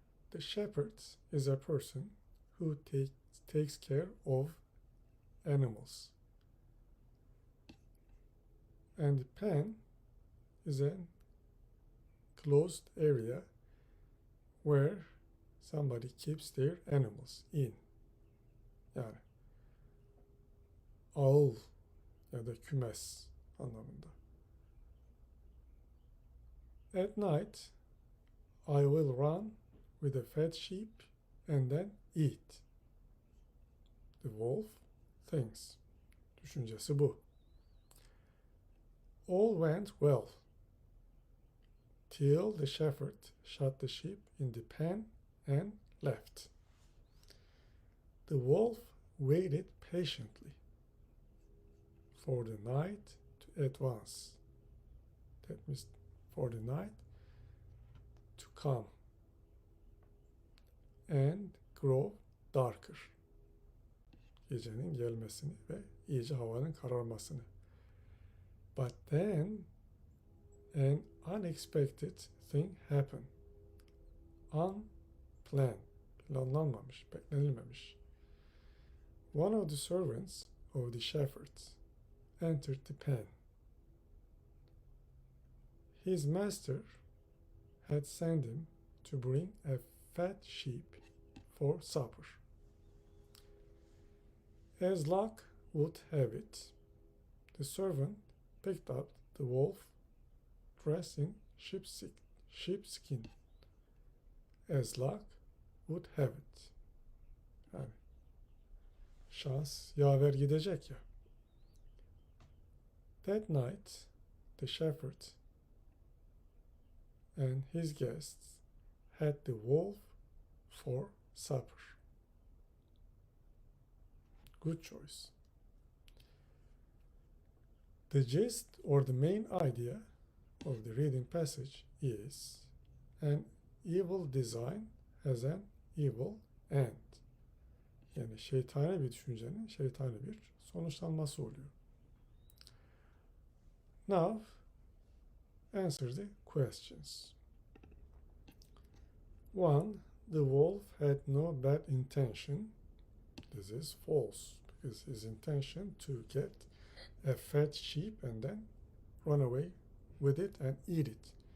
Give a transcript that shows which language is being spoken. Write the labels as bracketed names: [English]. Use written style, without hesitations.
[English] The shepherd is a person who takes care of animals. And the pen is a closed area where somebody keeps their animals in. [Turkish] Yani ağıl ya da kümes anlamında. [English] At night, I will run with a fat sheep and then eat. The wolf thinks. [Turkish] Düşüncesi bu. [English] All went well till the shepherd shut the sheep in the pen and left. The wolf waited patiently for the night to advance. That means for the night to come and grow darker. [Turkish] Gecenin gelmesini ve iyice havanın kararmasını. [English] But then an unexpected thing happened. Unplanned. [Turkish] Planlanmamış, beklenilmemiş. [English] One of the servants of the shepherds entered the pen. His master had sent him to bring a fat sheep for supper. As luck would have it, the servant picked up the wolf dressed in sheepskin. As luck would have it. [Turkish] Yani şans yaver gidecek ya. [English] That night, the shepherd and his guests had the wolf for supper. Good choice. The gist or the main idea of the reading passage is an evil design has an evil end. [Turkish] Yani şeytani bir düşüncenin şeytani bir sonuçlanması oluyor. [English] Now, answer the questions. 1. The wolf had no bad intention. This is false because his intention to get a fat sheep and then run away with it and eat it.